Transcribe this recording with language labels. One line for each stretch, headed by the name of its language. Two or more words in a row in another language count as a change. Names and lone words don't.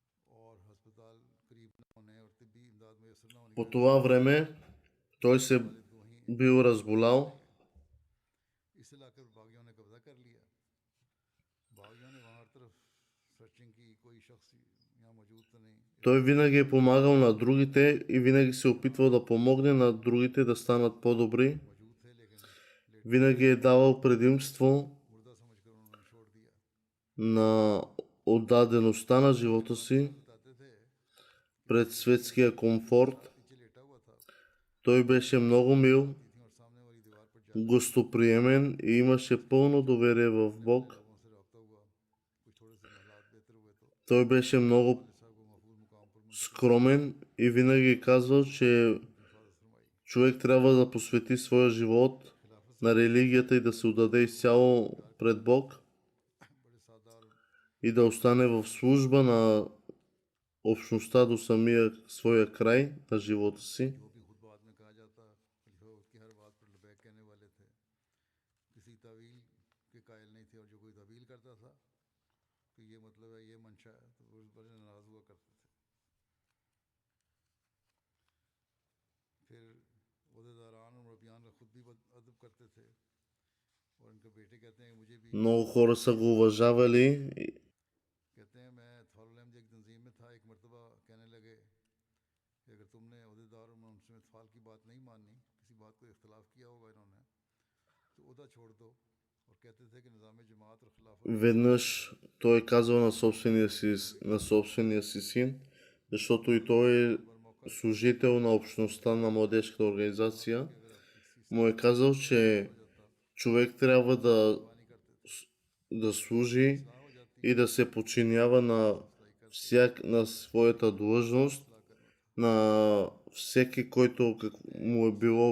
Urdu: اور ہسپتال قریب نہ ہونے اور طبی امداد میسر نہ ہونے کی
Bulgarian: По
Urdu: وجہ
Bulgarian: това време той
Urdu: سے
Bulgarian: се
Urdu: والد وہیں
Bulgarian: бил разболял.
Urdu: اس علاقے پر باغیوں نے قبضہ کر لیا. باغیوں نے وہاں ہر طرف سرچنگ کی، کوئی شخص یہاں موجود تو نہیں.
Bulgarian: Той винаги е помагал на другите и винаги се опитвал да помогне на другите да станат по-добри.
Urdu: موجود تھے لیکن لیٹتے
Bulgarian: Винаги е давал предимство
Urdu: مردہ سمجھ کر انہوں نے چھوڑ دیا.
Bulgarian: на отдадеността на живота си
Urdu: بتاتے تھے
Bulgarian: пред светския комфорт.
Urdu: پیچھے لیٹا ہوا تھا,
Bulgarian: Той беше много мил,
Urdu: تھی اور سامنے والی دیوار پر جا
Bulgarian: гостоприемен и имаше пълно доверие в Бог.
Urdu: لوگوں سے رابطہ ہوا. کچھ تھوڑے سے حالات بہتر ہوئے تو
Bulgarian: Той беше много
Urdu: صاحب کو محفوظ مقام پر
Bulgarian: скромен и винаги казвал, че
Urdu: حفاظت فرمائی.
Bulgarian: човек трябва да посвети своя живот на религията и да се отдаде изцяло пред Бог
Urdu: بڑے سادہ اور
Bulgarian: и да остане в служба на общността до самия своя край на живота си.
Urdu: جو بھی خود بعد میں کہا جاتا، خلیفہ اس کی ہر بات پر لبیک کہنے والے تھے، کسی تاویل کے قائل نہیں تھے، اور جو کوئی تاویل کرتا تھا تو یہ مطلب ہے، یہ منشا ہے، تو وہ اس پر ناراض ہوا کرتے تھے. پھر عہدیداران اور مربیان کا خود بھی ادب کرتے تھے، اور ان کے بیٹے کہتے ہیں کہ مجھے بھی
Bulgarian: Много хора са го уважавали.
Urdu: کہتے ہیں میں تھولم ایک تنظیم میں تھا، ایک مرتبہ کہنے لگے کہ اگر تم نے عہدیدار اور منسم اطفال کی بات نہیں مانی، کسی بات کو اختلاف کیا ہوگا انہوں نے، تو عہدہ چھوڑ دو. اور کہتے تھے کہ نظام جماعت اور خلافت
Bulgarian: Веднъж той е казал на собствения си син, защото и той е служител на общността на младежката организация, му е казал, че човек трябва да служи и да се подчинява на своята длъжност, на всеки, който му е